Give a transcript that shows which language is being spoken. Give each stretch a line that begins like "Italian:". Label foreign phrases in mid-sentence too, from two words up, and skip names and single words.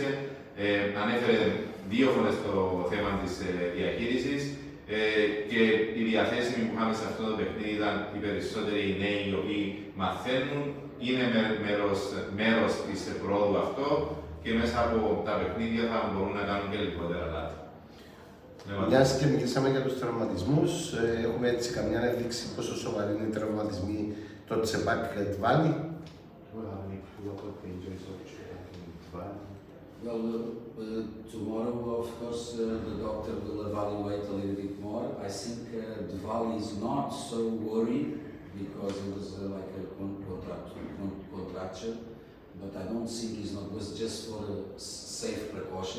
Greek: Ανέφερε 2 φορές το θέμα της διαχείρισης και οι διαθέσιμοι που είχαμε σε αυτό το παιχνίδι ήταν οι περισσότεροι νέοι οι οποίοι μαθαίνουν, είναι μέρος της πρόοδου αυτό και μέσα από τα παιχνίδια θα μπορούν να κάνουν και λιγότερα λάθη. Μιας και μιλήσαμε για τους τραυματισμούς, έχουμε έτσι καμιά ένδειξη πόσο σοβαροί είναι οι τραυματισμοί το Τσεπάκ Τβάλι.
English: Well, tomorrow, of course, the doctor will evaluate a little bit more. I think Dvali is not so worried because it was like a contracture, but I don't think it was just for a safe precaution.